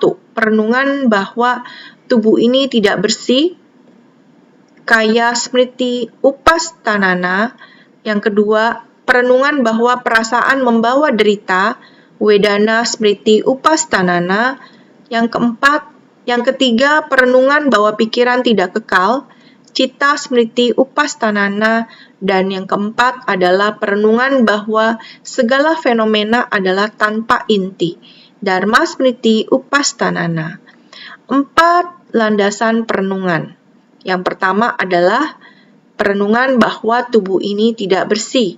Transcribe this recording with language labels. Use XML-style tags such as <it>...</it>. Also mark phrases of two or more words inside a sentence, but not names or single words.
<id>Perenungan bahwa tubuh ini tidak bersih,</id> <sa>kaya smriti upastanana.</sa> <id>Yang kedua, perenungan bahwa perasaan membawa derita,</id> <sa>wedana smriti upastanana.</sa> <id>Yang ketiga, perenungan bahwa pikiran tidak kekal,</id> <sa>citta smriti upastanana.</sa> <id>Dan yang keempat adalah perenungan bahwa segala fenomena adalah tanpa inti,</id> <sa>dharma smriti upastanana.</sa> <id>4 landasan perenungan. Yang pertama adalah perenungan bahwa tubuh ini tidak bersih.</id>